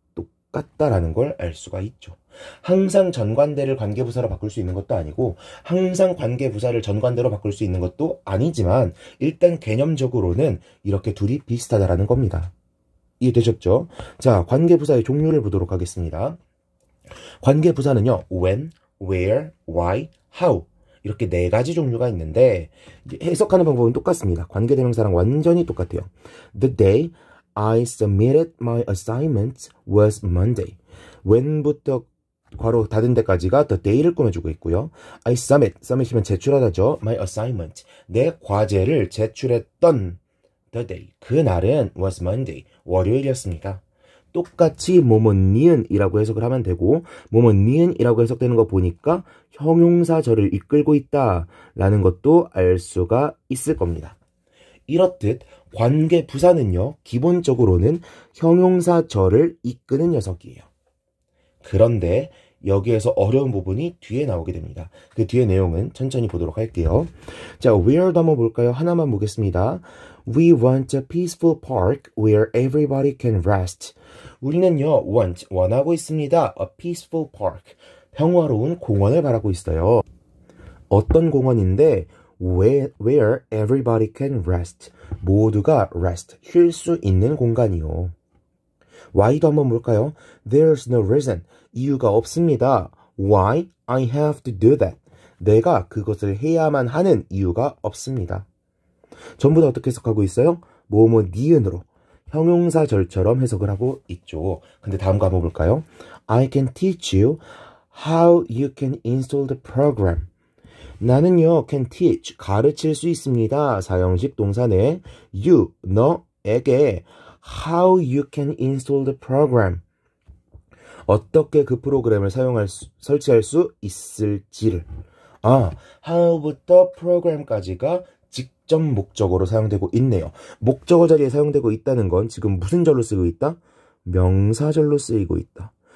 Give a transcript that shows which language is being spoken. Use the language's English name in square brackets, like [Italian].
[Korean] 똑같다라는 걸 알 수가 있죠. 항상 전관대를 관계부사로 바꿀 수 있는 것도 아니고 항상 관계부사를 전관대로 바꿀 수 있는 것도 아니지만 일단 개념적으로는 이렇게 둘이 비슷하다라는 겁니다. 이해되셨죠? 자, 관계부사의 종류를 보도록 하겠습니다. 관계부사는요, when, where, why, how 이렇게 네 가지 종류가 있는데 해석하는 방법은 똑같습니다. 관계대명사랑 완전히 똑같아요. [English] The day I submitted my assignment was Monday. [Korean] when부터 괄호 닫은 데까지가 the day를 꾸며주고 있고요. [English] I submit [Korean] 이면 제출하다죠. [English] my assignment, [Korean] 내 과제를 제출했던 [English] the day, [Korean] 그날은 [English] was Monday, [Korean] 월요일이었습니다. 똑같이 뭐뭐 니은이라고 해석을 하면 되고 뭐뭐 니은이라고 해석되는 거 보니까 형용사절을 이끌고 있다라는 것도 알 수가 있을 겁니다. 이렇듯 관계부사는요, 기본적으로는 형용사절을 이끄는 녀석이에요. 그런데 여기에서 어려운 부분이 뒤에 나오게 됩니다. 그 뒤에 내용은 천천히 보도록 할게요. 자, where도 한번 볼까요? 하나만 보겠습니다. [English] We want a peaceful park where everybody can rest. [Korean] 우리는요, 원하고 있습니다. [English] A peaceful park. [Korean] 평화로운 공원을 바라고 있어요. 어떤 공원인데 [English] where everybody can rest. [Korean] 모두가 rest, 쉴 수 있는 공간이요. why도 한번 볼까요? [English] There's no reason. [Korean] 이유가 없습니다. [English] Why I have to do that. [Korean] 내가 그것을 해야만 하는 이유가 없습니다. 전부 다 어떻게 해석하고 있어요? 뭐뭐 니은으로 형용사절처럼 해석을 하고 있죠. 근데 다음 거 한번 볼까요? [English] I can teach you how you can install the program. [Korean] 나는요, [English] can teach, [Korean] 가르칠 수 있습니다. 사형식 동사네 [English] you, [Korean] 너에게 [English] how you can install the program. [Korean] 어떻게 그 프로그램을 설치할 수 있을지를. how부터 프로그램까지가 직접 목적어로 사용되고 있네요. 목적어 자리에 사용되고 있다는 건 지금 무슨 절로 쓰고 있다? 명사절로 쓰이고 있다.